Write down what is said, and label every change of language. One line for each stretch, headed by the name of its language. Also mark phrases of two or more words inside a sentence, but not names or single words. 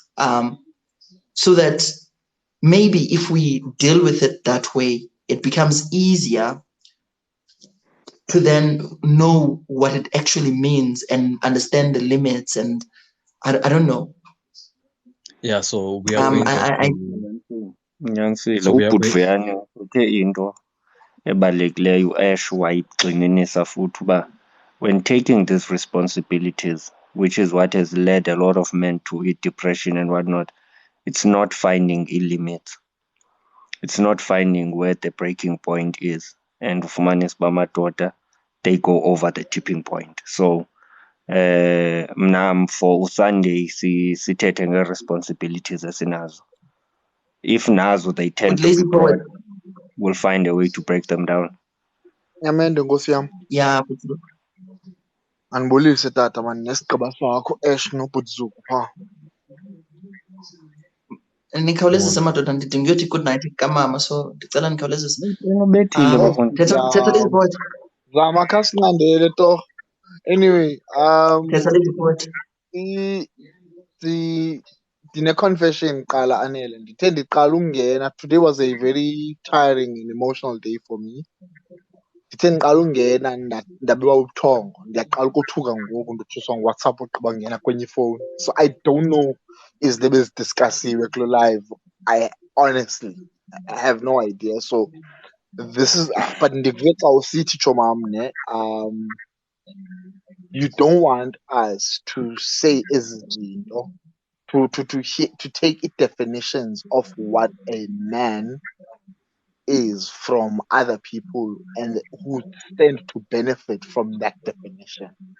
English: So that maybe if we deal with it that way, it becomes easier to then know what it actually means and understand the limits. And I don't know. Yeah, so we are going back to Nyanisile so we are ubhuti going
Xhosa: Vuyani uthe into ebalulekileyo esho wayigxininisa futhi uba
English: when taking these responsibilities, which is what has led a lot of men to hit depression and whatnot, it's not finding a limit. It's not finding where the breaking point is.
Xhosa: And ufumanise uba amadoda,
English: they go over the tipping point.
Xhosa: So mna for uSunday sithethe nge-responsibilities esinazo.
English: If nazo they tend to be broad, we'll find a way to break them down.
Xhosa: Nyamende nkosi yam.
English: Yeah.
Xhosa: Andibulise tata man nesigqiba sakho Ash noButzuku pha. Nikhawulezise madoda, ndidinga uyothi
English: good night
Xhosa: kamama, so ndicela nikhawulezise. Ubethile bafundisi. Thetha lizibhoda. Zama kha sinqandele torho.
English: Anyway,
Xhosa: Thetha lizibhoda. ndine-confession qala Anele. Ndithe ndiqala ukungena.
English: Today was a very tiring and emotional day for me.
Xhosa: Ndithe ndiqala ukungena ndabiwa ubuthongo. Ndiyaqala ukothuka ngoku ndothusa ngoWhatsApp ugqiba ngena kwenye ifowuni.
English: So I don't know
Xhosa: izinto ebezidiscussiwe kulo
English: live. I honestly have no idea. So this is but
Xhosa: ndive xa usithi chomam ne
English: you don't want us to say izinto to take definitions of what a man is from other people and who stand to benefit from that definition.